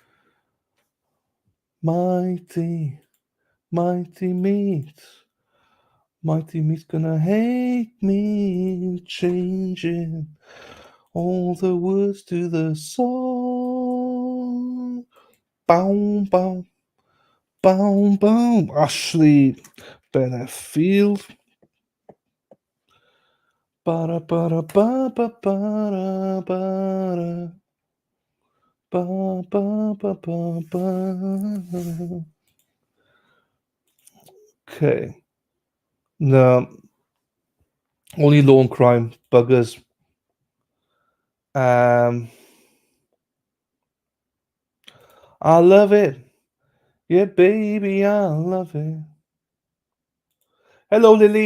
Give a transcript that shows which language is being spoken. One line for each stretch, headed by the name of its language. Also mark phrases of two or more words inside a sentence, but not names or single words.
English: Mighty meat. Mighty meat's gonna hate me, changing all the words to the song. Boom, boom, boom, boom. Ashley Benefield. Ba ba ba ba ba ba ba ba ba ba ba ba. Okay. No. Only law and crime buggers. I love it. Yeah, baby, I love it. Hello, Lily.